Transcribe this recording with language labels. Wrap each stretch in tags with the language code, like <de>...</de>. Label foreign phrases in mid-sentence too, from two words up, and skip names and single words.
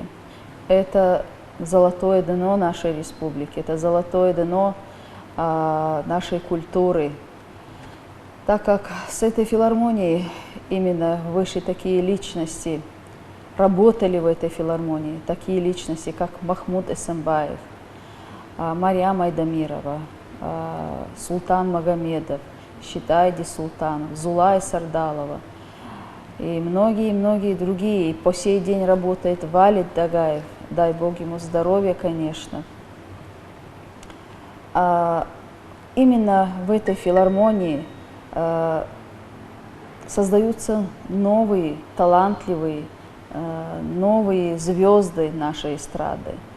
<ru>Это золотое дно нашей республики, это золотое дно нашей культуры. Так как с этой филармонией именно вышли такие личности, работали в этой филармонии, такие личности, как Махмуд Эсамбаев, Мариам Айдамирова, Султан Магомедов, Щитайди Султанов, Зулай Сардалова и многие-многие другие. И по сей день работает Валид Дагаев, дай Бог ему здоровья, конечно. Именно в этой филармонии создаются новые, талантливые, новые звезды нашей эстрады.</ru>